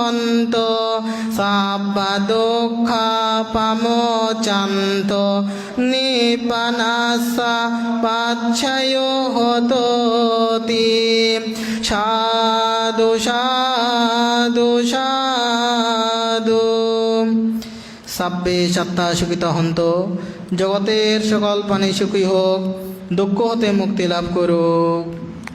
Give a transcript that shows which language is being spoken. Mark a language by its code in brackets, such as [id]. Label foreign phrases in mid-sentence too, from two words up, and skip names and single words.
[pi] นตุสัพพทุกขาปโมจันตุนิพพานัสสะปัจฉโยโหตุติสาธุสาธุสาธุ সাব্বে সত্তা সুখিত হন্ত [bn] জগতের সকল প্রাণী সুখী হোক দুঃখ হতে মুক্তি লাভ করুক।